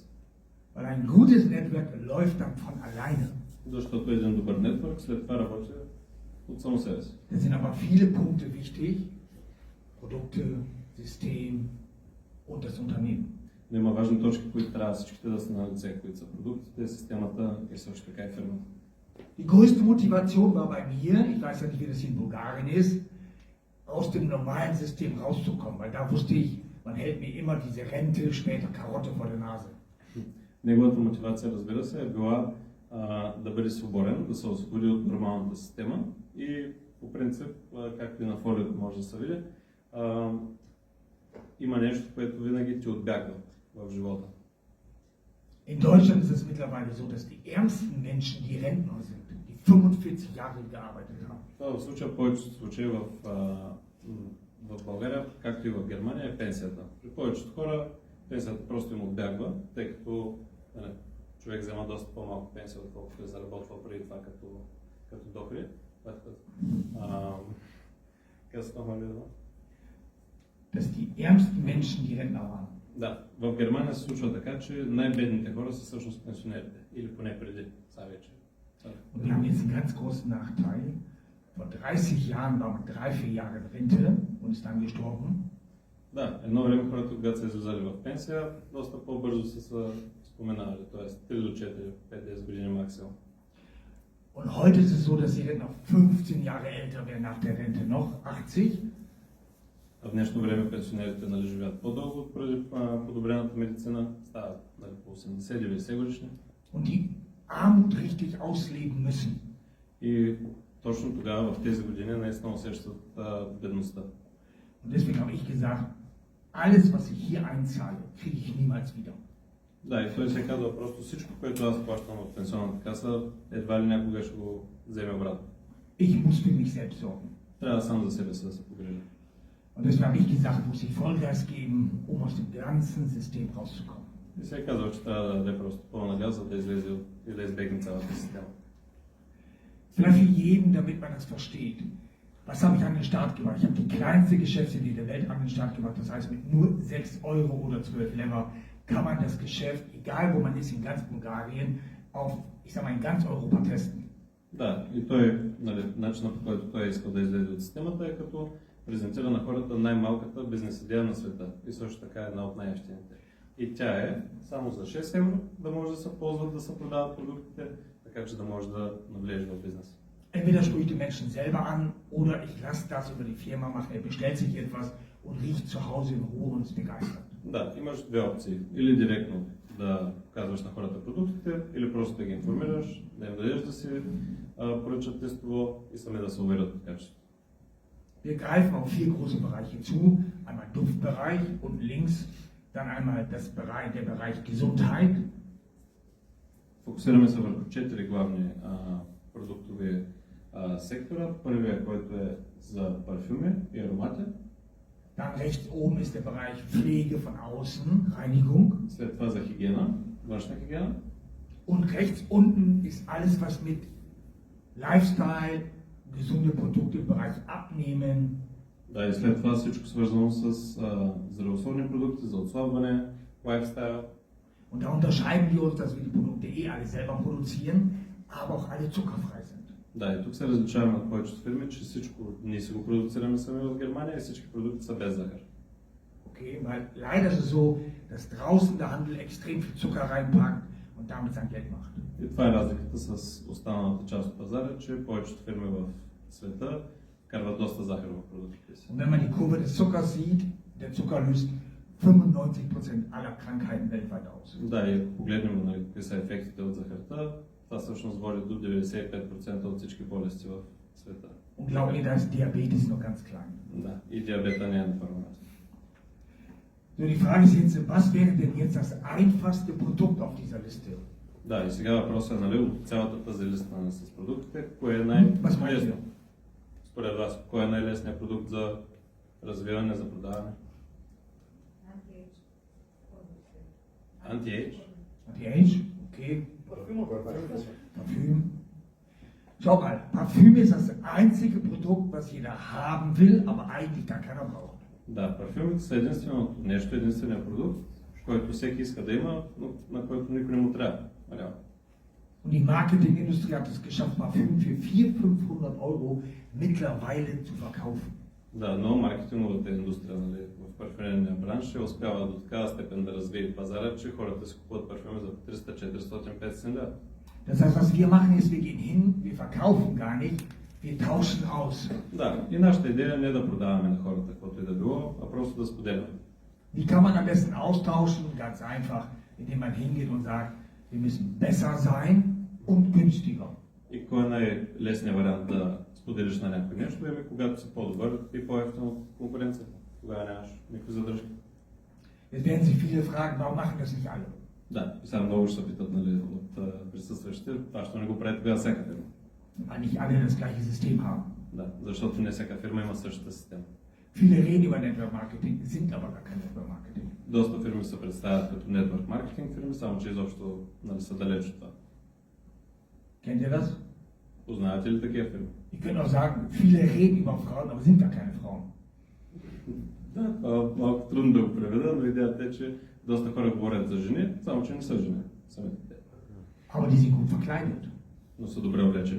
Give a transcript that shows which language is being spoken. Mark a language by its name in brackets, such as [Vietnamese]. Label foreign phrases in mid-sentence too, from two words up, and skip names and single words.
[German] Weil ein gutes Netzwerk läuft dann von alleine. [Bulgarian] Защото един добър нетворк след това работи от само себе си. [German] Da sind aber viele Punkte wichtig. Produkte, System und das Unternehmen. [Bulgarian] Но има важни точки, които трябва всичките да са на лице, които са продуктите, системата и също така и фирмата. [German] Die größte Motivation war bei mir, ich weiß ja nicht, wie das hier in Bulgarien ist, aus dem normalen System rauszukommen, weil da wusste ich, man hält mir immer diese Rente, später Karotte vor der Nase. [Bulgarian] Неговата мотивация, разбира се, е била да бъде свободен, да се освободи от нормалната система и по принцип, както и на фолиото може да се види, има нещо, което винаги ти отбягва в живота. [German] In Deutschland ist es mittlerweile so, dass die ärmsten Menschen die Rentner sind, die 45 Jahre gearbeitet haben. [Bulgarian] Това в случая, повечето случаи в България, както и в Германия, е пенсията. При повечето хора пенсията просто им отбягва, тъй като човек взема доста по-малко пенсия, отколкото е заработвал преди това като доходи. [German] Dass die ärmsten Menschen die Rentner waren. [Bulgarian] Да, в Германия се случва така, че най-бедните хора са всъщност пенсионерите. Или поне преди, сега вече. [German] Und wir haben jetzt einen ganz großen Nachteil. Vor 30 Jahren war man 3-4 Jahre in Rente und ist dann gestorben. [Bulgarian] Да, едно време хората, когато са излизали в пенсия, доста по-бързо са споменали, т.е. 3 до 4, 5-10 години максимум. [German] Und heute ist es so, dass die Rentner 15 Jahre älter werden nach der Rente, noch 80. [Bulgarian] В днешно време пенсионерите живеят по-дълго поради подобрената медицина, стават по 80-90 годишни. [German] Und die Armut richtig ausleben müssen. [Bulgarian] И точно тогава, в тези години, наистина усещат бедността. [German] Und deswegen habe ich gesagt, alles, was ich hier einzahle, kriege ich niemals wieder. [Bulgarian] Да, и той се казва просто всичко, което аз плащам от пенсионната каса, едва ли някога ще го вземе обратно. [German] Ich muss für mich selbst sorgen. [Bulgarian] Трябва сам за себе си да се погрижа. [German] Und deswegen habe ich gesagt, muss ich Vollgas geben, um aus dem ganzen System rauszukommen. [Bulgarian] И се казва, че трябва да даде просто пълна газ, за да излезе и да избегне цялата система. [German] Vielleicht für jeden, damit man das versteht. Was habe ich an den Start gemacht? Ich habe die kleinste Geschäftsidee der Welt an den Start gemacht. Das heißt, mit nur 6 Euro oder 12 Lever kann man das Geschäft, egal wo man ist in ganz Bulgarien, auf, ich sage mal, in ganz Europa testen. [Bulgarian] Да, и той, начинът по който той иска да излезе от системата е като презентира на хората най-малката бизнес идея на света и също така една от най-ефтините. И тя е само за 6 евро да може да се ползват, да се продават продуктите, така че да може да навлезеш в бизнес. [German] Entweder sprich ich die Menschen selber an oder ich lasse das über die Firma machen. Er bestellt sich etwas und riecht zu Hause in Ruhe und ist begeistert. [Bulgarian] Да, имаш две опции. Или директно да показваш на хората продуктите, или просто да ги информираш, да им дадеш да си поръчат тестово и сами да се уверят от качеството. [German] Wir greifen auf 4 große Bereiche zu. Einmal Duftbereich und links dann einmal der Bereich Gesundheit. [Bulgarian] Фокусираме се върху 4 главни продуктови сектора. Първият, който е за парфюми и аромати. [German] Dann rechts oben ist der Bereich Pflege von außen, Reinigung. [Bulgarian] След това за хигиена, външна хигиена. [German] Und rechts unten ist alles, was mit Lifestyle, gesunde Produkte im Bereich Abnehmen. [Bulgarian] Да, и след това всичко свързано с здравословни продукти за отслабване, лайфстайл. [German] Und da unterscheiden wir uns, dass wir die Produkte alle selber produzieren, aber auch alle zuckerfrei sind. [Bulgarian] Да, и тук се различаваме от повечето фирми, че всичко ние си го продуцираме сами в Германия и всички продукти са без захар. [German] Okay, weil leider ist es so, dass draußen der Handel extrem viel Zucker reinpackt und damit sein Geld macht. [Bulgarian] И това е разликата с останалата част от пазара, че повечето фирми в света вкарват доста захар в продуктите си. [German] Und wenn man die Kurve des Zuckers sieht, der Zucker löst 95% aller Krankheiten weltweit aus. [Bulgarian] Да, и ако погледнем нали, какви са ефектите от захарта, това всъщност води до 95% от всички болести в света. [German] Und glaub mir, da ist Diabetes nur ganz klein. [Bulgarian] Да, и диабета не е на първо място. [German] So, die Frage ist jetzt, was wäre denn jetzt das einfachste Produkt auf dieser Liste? [Bulgarian] Да, и сега въпросът е, нали, от цялата тази листа с продуктите, кое е [German] Was meint [Bulgarian] най-лесно? [German] ihr? [Bulgarian] Според вас, кой е най-лесният продукт за развиване, за продаване? [German] Anti-age? Anti-Age? Okay. Parfüm. Schau mal, Parfüm ist das einzige Produkt, was jeder haben will, aber eigentlich gar keiner braucht. [Bulgarian] Да, парфюмите са единственото нещо, единственият продукт, който всеки иска да има, но на който никой не му трябва. Реално. [German] Und die Marketingindustrie hat es geschafft, Parfüm für 400-500 Euro mittlerweile zu verkaufen. [Bulgarian] Да, но маркетинговата индустрия нали, в парфюмерния бранш е успяла до такава степен да развие пазара, че хората си купуват парфюми за 300, 400, 500 лева. [German] Das heißt, was wir machen ist, wir gehen hin, wir verkaufen gar nicht, wir tauschen aus. [Bulgarian] Да, и нашата идея не е да продаваме на хората каквото и да било, а просто да споделяме. [German] Wie kann man am besten austauschen? Ganz einfach, indem man hingeht und sagt, wir müssen besser sein und günstiger. [Bulgarian] И кой е най-лесният вариант да споделиш на някой нещо, е когато си по-добър и по-ефтин от конкуренцията. Тогава нямаш никакви задръжки. [German] Jetzt werden sich viele fragen, warum machen das nicht alle? [Bulgarian] Да, и сега много ще се питат нали, от присъстващите, това ще не го прави тогава всяка фирма. [German] Weil nicht alle das gleiche System haben. [Bulgarian] Да, защото не всяка фирма има същата система. [German] Viele reden über [English] Network Marketing, [German] sind aber gar kein [English] Network Marketing. [Bulgarian] Доста фирми се представят като [English] network marketing [Bulgarian] фирми, само че изобщо нали, са далеч от това. [German] Kennt ihr das? [Bulgarian] Познавате ли такива фирми? [German] Ich könnte auch sagen, viele reden über Frauen, aber sind gar keine Frauen. [Bulgarian] Да, това малко трудно да го преведа, но идеята е, че доста хора говорят за жени, само че не са жени. Самите те. [German] Aber die sind gut verkleidet. [Bulgarian] Но са добре облечени.